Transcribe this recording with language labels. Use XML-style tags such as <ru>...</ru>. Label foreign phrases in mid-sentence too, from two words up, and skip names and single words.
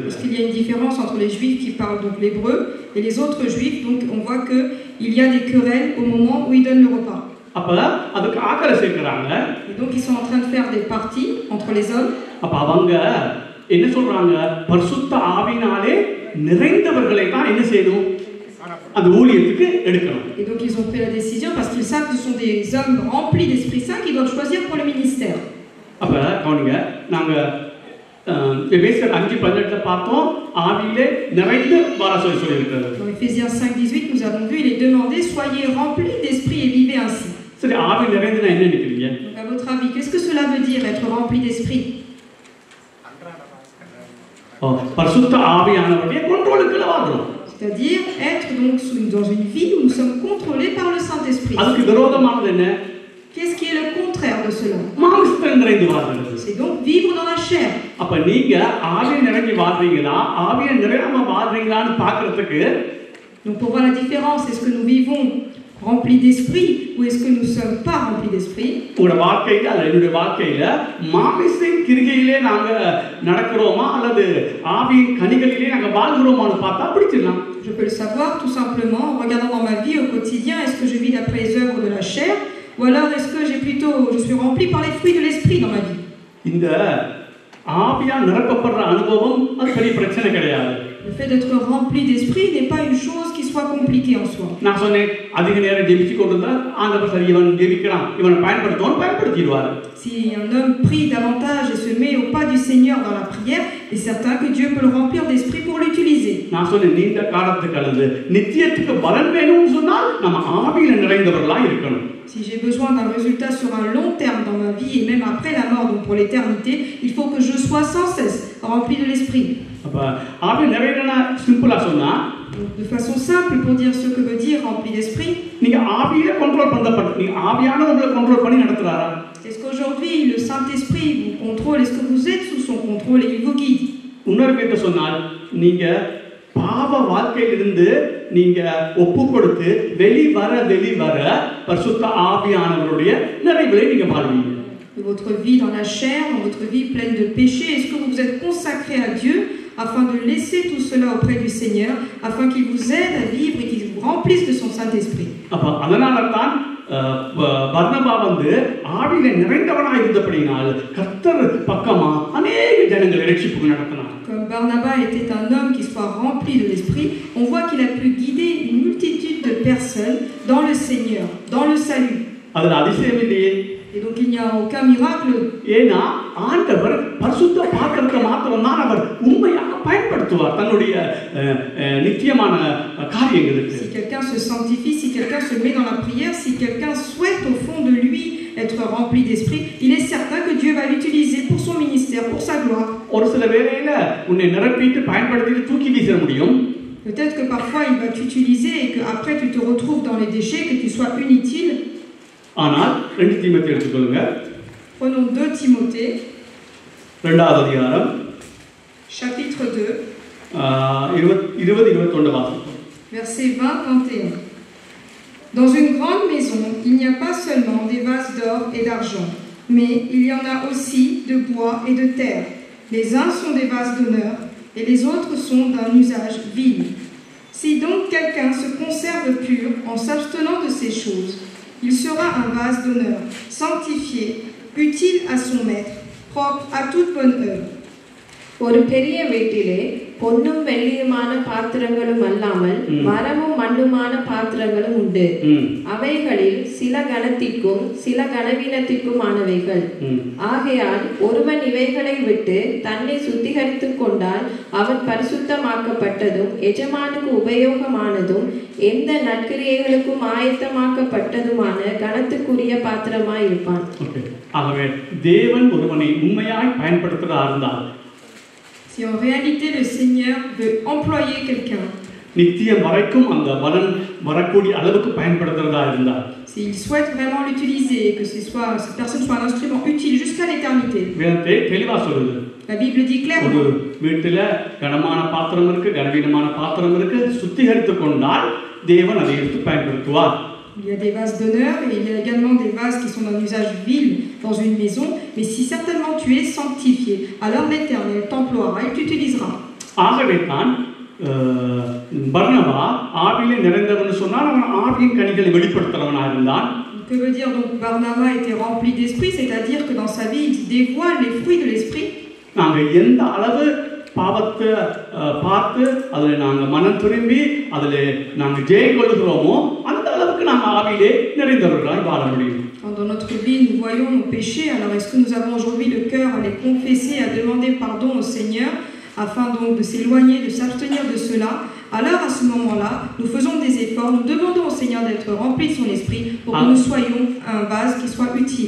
<fr>Parce qu'il y a une différence entre les juifs qui parlent donc l'hébreu et les autres juifs, donc on voit que il y a des querelles au moment où ils donnent le repas.</fr> <ta>அப்ப அதுக்கு ஆட்களை சேர்க்கிறாங்க.</ta> <fr>Et donc ils sont en train de faire des parties entre les hommes.</fr> <ta>அப்ப அவங்க என்ன சொல்றாங்க? பரிசுத்த ஆவியினாலே நிறைந்தவர்களை தான் என்ன செய்யணும்? அந்த ஊழியத்துக்கு எடுக்கணும்.</ta> <fr>Et donc ils ont pris la décision parce qu'ils savent que ce sont des hommes remplis d'Esprit Saint qui doivent choisir pour le ministère.</fr> <ta>அப்ப கவனிங்க, நாங்க எபேசியர் 5:18 பார்த்தோம், ஆவியிலே நிறைந்து வாழ சொல்லியிருக்கிறது.</ta> <fr>Dans Éphésiens 5:18 nous avons vu, il est demandé soyez remplis d'esprit et vivez ainsi.</fr> <ta>சரி, ஆவி நிறைந்துனா என்ன நினைக்கிறீங்க?</ta> <fr>Donc à votre avis, qu'est-ce que cela veut dire être rempli d'esprit?</fr> <ta>பரிசுத்த ஆவியானவருடைய கண்ட்ரோலுக்குள்ள வாழணும்.</ta> <fr>C'est-à-dire être donc dans une vie où nous sommes contrôlés par le Saint-Esprit.</fr> <ta>அதுக்கு விரோதமானது என்ன?</ta> <fr>Qu'est-ce qui est le contraire de cela?</fr> <ta>மாம்சத்தில் நிறைந்து வாழ்றது.</ta> <fr>C'est donc vivre dans la chair.</fr> <ta>அப்ப நீங்க ஆவியை நிறைஞ்சு வாழ்றீங்களா, ஆவியை நிறையாம வாழ்றீங்களான்னு பார்க்கிறதுக்கு</ta> <fr>Donc pour voir la différence, est-ce que nous vivons remplis d'esprit ou est-ce que nous ne sommes pas remplis d'esprit?</fr> <ta>உங்களோட வாழ்க்கையில அல்லது என்னுடைய வாழ்க்கையில மாமிசத்தின் கிரிகையிலே நாங்க நடக்கிறோமா அல்லது ஆவியின் கனிகளிலே நாங்க வாழ்கிறோமான்னு பார்த்தா பிடிச்சிடலாம்.</ta> <fr>Je peux le savoir tout simplement en regardant dans ma vie au quotidien, est-ce que je vis d'après les œuvres de la chair ou alors est-ce que je suis rempli par les fruits de l'esprit dans ma vie?</fr> <ta>இந்த ஆவியா நிரப்பப்படுற அனுபவம் அது பெரிய பிரச்சனை கிடையாது.</ta> <fr>Le fait d'être rempli d'esprit n'est pas une chose qui soit compliquée en soi.</fr> <ta>நான் சொன்னேன், அதிக நேரம் ஜெபிச்சு கொண்டிருந்தா ஆண்டவர் சரி இவன் ஜெபிக்கிறான், இவனை பயன்படுத்திடுவார்.</ta> <fr>Si un homme prie davantage et se met au pas du Seigneur dans la prière, il est certain que Dieu peut le remplir d'esprit pour l'utiliser.</fr> <ta>நான் சொன்னேன், நீண்ட காலத்துக்கு அல்லது நித்தியத்துக்கு பலன் வேணும்னு சொன்னால் நம்ம ஆவியில நிறைந்தவர்களா இருக்கணும்.</ta> <fr>Si j'ai besoin d'un résultat sur un long terme dans ma vie et même après la mort, donc pour l'éternité, il faut que je sois sans cesse rempli de l'esprit.</fr> <ta>அப்ப ஆவி நிறையனா சிம்பிளா சொன்னா,</ta> <fr>de façon simple pour dire ce que veut dire rempli d'esprit,</fr> <ta>நீங்க ஆவியை கண்ட்ரோல் பண்ணப்பட்ட நீங்க ஆவியான உங்களை கண்ட்ரோல் பண்ணி நடத்துறாரா?</ta> <fr>Est-ce qu'aujourd'hui le Saint-Esprit vous contrôle? Est-ce que vous êtes sous son contrôle et il vous guide?</fr> <ta>இன்னொரு பேர்ட்ட சொன்னால், நீங்க பாவ வாழ்க்கையிலிருந்து நீங்க ஒப்பு கொடுத்து வெளிவர பரிசுத்த ஆவியானவருடைய நிறைவிலே நீங்க வாழ்வீங்க.</ta> <fr>De votre vie dans la chair, dans votre vie pleine de péché, est-ce que vous vous êtes consacré à Dieu afin de laisser tout cela auprès du Seigneur, afin qu'il vous aide à vivre et qu'il vous remplisse de son Saint-Esprit?</fr> <ta>அப்ப அதனாலதான் பர்னபா ஆவியிலே நிறைந்தவனாய் இருந்தபடியால் கர்த்தர் பக்கமா அநேக ஜனங்களை ரட்சிப்புக்கு நடத்தினார்.</ta> <fr>Comme Barnabas était un homme qui soit rempli de l'esprit, on voit qu'il a pu guider une multitude de personnes dans le Seigneur, dans le salut.</fr> <ta>அதுல அதிசயம் இல்லையே.</ta> <fr>Et donc il n'y a aucun miracle.</fr> <ta>ஏனா ஆண்டவர் பரிசுத்த பாத்திரத்தை மாத்திரம்தான் அவர் உண்மையாக பயன்படுத்துவார் தன்னுடைய நித்தியமான காரியங்களுக்கு.</ta> <fr>Si quelqu'un se sanctifie, si quelqu'un se met dans la prière, si quelqu'un souhaite au fond de lui être rempli d'esprit, il est certain que Dieu va l'utiliser pour son ministère, pour sa gloire.</fr> <ta>ஒரு சில வேளையில உன்னை நிரப்பிட்டு பயன்படுத்திட்டு தூக்கி வீச முடியும்.</ta> <fr>Peut-être que parfois il va t'utiliser et que après tu te retrouves dans les déchets, que tu sois inutile.</fr> <ta>ஆனால் 2 தீமோத்தேயு எடுத்துக்கொள்ளுங்க.</ta> <fr>Prenons 2 Timothée.</fr> <ta>இரண்டாவது அதிகாரம்</ta> <fr>chapitre 2.</fr> <ta>20-21 வாசிப்போம்.</ta> <fr>Versets 20-21. Dans une grande maison, il n'y a pas seulement des vases d'or et d'argent, mais il y en a aussi de bois et de terre. Les uns sont des vases d'honneur et les autres sont d'un usage vil. Si donc quelqu'un se conserve pur en s'abstenant de ces choses, il sera un vase d'honneur, sanctifié, utile à son maître, propre à toute bonne œuvre.</fr> <ta>ஒரு பெரிய வீட்டிலே பொன்னும் வெள்ளியுமான பாத்திரங்களும் அல்லாமல் மரமும் மண்ணுமான பாத்திரங்களும் உண்டு. அவைகளில் சில கனத்திற்கும் சில கனவீனத்திற்கும் ஆனவைகள். ஆகையால் ஒருவன் இவைகளை விட்டு தன்னை சுத்திகரித்துக் கொண்டால் அவன் பரிசுத்தமாக்கப்பட்டதும் எஜமானுக்கு உபயோகமானதும் எந்த நற்கிரியைகளுக்கும் ஆயத்தமாக்கப்பட்டதுமான கனத்துக்குரிய பாத்திரமாய் இருப்பான். ஆகவே தேவன் ஒருவனை உண்மையாய் பயன்படுத்துகிறதா இருந்தால்,</ta> <fr>si en réalité le Seigneur veut employer quelqu'un,</fr> <ta>நித்தியம் வரைக்கும் அந்த பலன் வரக்கூடிய அளவுக்கு பயன்படுத்துகிறதா இருந்தால்,</ta> <fr>s'il souhaite vraiment l'utiliser et que cette personne soit un instrument utile jusqu'à l'éternité,</fr> <ta>வேதத்தை தெளிவா சொல்லுது.</ta> <fr>la Bible dit clairement,</fr> <ta>ஒரு வீட்டில கனமான பாத்திரம் இருக்கு, கனவீனமான பாத்திரம் இருக்கு, சுத்திகரித்துக் கொண்டால் தேவன் அதை எடுத்து பயன்படுத்துவார்.</ta> <fr>Il y a des vases d'honneur et il y a également des vases qui sont d'un usage vil dans une maison, mais si certainement tu es sanctifié, alors l'Éternel t'emploiera, il t'utilisera.</fr> <ta>ஆகவே தான் பர்னபா ஆவியிலே நிறைந்தவன் சொன்னால் அவன் ஆவியின் கனிகளை வெளிப்படுத்துறவனாக இருந்தான்.</ta> <fr>Que veut dire donc Barnaba était rempli d'esprit, c'est-à-dire que dans sa vie, il dévoile les fruits de l'esprit.</fr> <ta>நாங்கள் எந்த அளவு பாவத்தை பார்த்து அதில் நாங்கள் மனம் திரும்பி அதில் நாங்கள் ஜெயம் கொள்ளுகிறோமோ அந்த அளவுக்கு நாங்கள் ஆவியிலே நிறைந்தவர்களாய் வாழ முடியும்.</ta> <fr>Dans notre vie, nous voyons nos péchés. Alors, est-ce que nous avons aujourd'hui le cœur à les confesser, à demander pardon au Seigneur, afin donc de s'éloigner, de s'abstenir de cela? Alors, à ce moment-là, nous faisons des efforts, nous demandons au Seigneur d'être rempli de son esprit pour que nous soyons un vase qui soit utile.</fr>